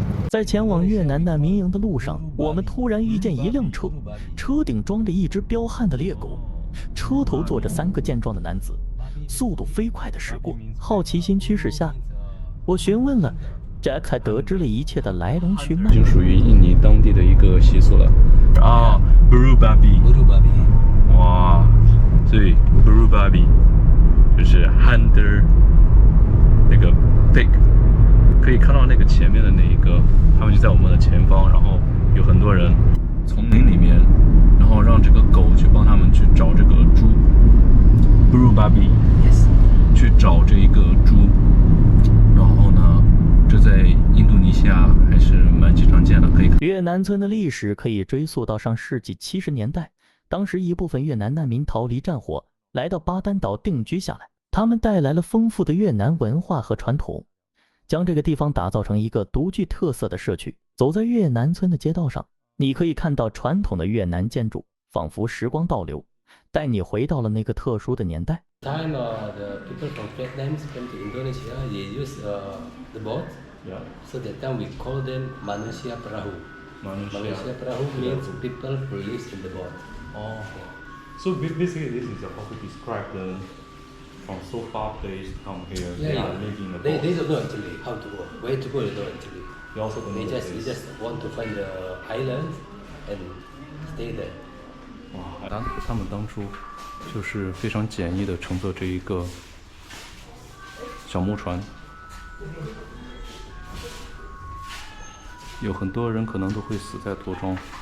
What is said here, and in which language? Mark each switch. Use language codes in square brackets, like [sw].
[zh] 在前往越南难民营的路上，我们突然遇见一辆车，车顶装着一只彪悍的猎狗，车头坐着3个健壮的男子，速度飞快地驶过。好奇心驱使下，我询问了 Jack， 才得知了一切的来龙去脉。已经属于印尼当地的一个习俗了。啊 ，Buru Babi。Buru Babi。哇，所以 Buru Babi 就是 Hunter 那个 pig。可以看到那个前面的那一个，他们就在我们的前方，然后有很多人丛林里面，然后让这个狗去帮他们去找这个猪 ，Buru Babi， yes， 去找这一个猪，然后呢，这在印度尼西亚还是蛮经常见的，可以看。越南村的历史可以追溯到上世纪70年代，当时一部分越南难民逃离战火，来到巴丹岛定居下来，他们带来了丰富的越南文化和传统。将这个地方打造成一个独具特色的社区。走在越南村的街道上，你可以看到传统的越南建筑，仿佛时光倒流，带你回到了那个特殊的年代。 [en] Time the people from Vietnam came to Indonesia, they use the boat. Yeah. So that time we call them Manusia Perahu. Manusia Perahu means people who live in the boat. Oh. So basically, this is how to describe the from so far place to come here. They are living in the boat. They don't know actually how to go, where to go. They don't actually. They also don't know They the place. just want to find the island and stay there. [zh] 哇，他们当初就是非常简易的乘坐这一个小木船，有很多人可能都会死在途中。